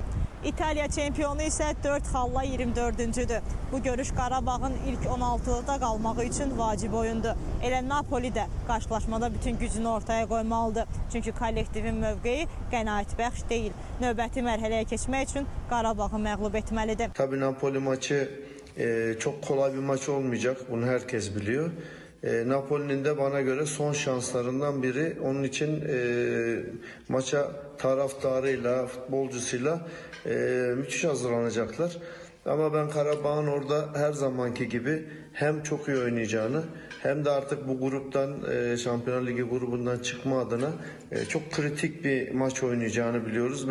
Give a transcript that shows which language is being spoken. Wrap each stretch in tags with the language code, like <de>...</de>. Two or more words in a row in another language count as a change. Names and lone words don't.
<az>İtaliya çempionu isə 4 xalla 24-cüdür. Bu görüş Qarabağın ilk 16-da qalmağı üçün vacib oyundur. Elə Napoli də qarşılaşmada bütün gücünü ortaya qoymalıdır. Çünki kollektivin mövqeyi qənaətbəxş deyil. Növbəti mərhələyə keçmək üçün Qarabağı məğlub etməlidir.</az> <tr>Tabii Napoli maçı çok kolay bir maç olmayacak. Bunu herkes biliyor. Napoli'nin de bana göre son şanslarından biri. Onun için maça taraftarıyla, futbolcusuyla müthiş hazırlanacaklar. Ama ben Qarabağ'ın orada her zamanki gibi hem çok iyi oynayacağını hem de artık bu gruptan, Şampiyonlar Ligi grubundan çıkma adına çok kritik bir maç oynayacağını biliyoruz.</tr>